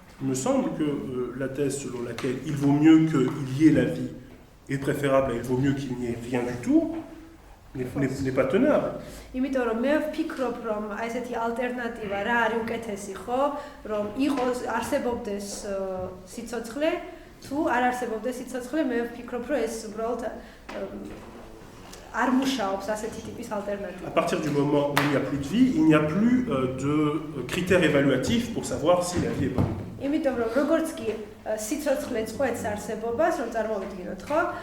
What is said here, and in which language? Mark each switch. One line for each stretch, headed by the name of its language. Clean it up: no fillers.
French: Il me semble que la thèse selon laquelle il vaut mieux qu'il y ait la vie est préférable à il vaut mieux qu'il n'y ait rien du tout n'est pas tenable.
Georgian: იმიტომ რომ მე ვფიქრობ რომ აი ესეთი ალტერნატივა რა არის უკეთესი ხო, რომ იყოს არსებობდეს სიცოცხლე, თუ არ არსებობდეს სიცოცხლე, მე ვფიქრობ რომ ეს უბრალოდ არ მუშაობს ასეთი ტიპის ალტერნატივა.
French: À partir du moment où il n'y a plus de vie, il n'y a plus de critères évaluatifs pour savoir si la vie est bonne.
Georgian: იმიტომ რომ როგორც კი სიცოცხლე წყვეტს არსებობას, რომ წარმოვიდგინოთ, ხო?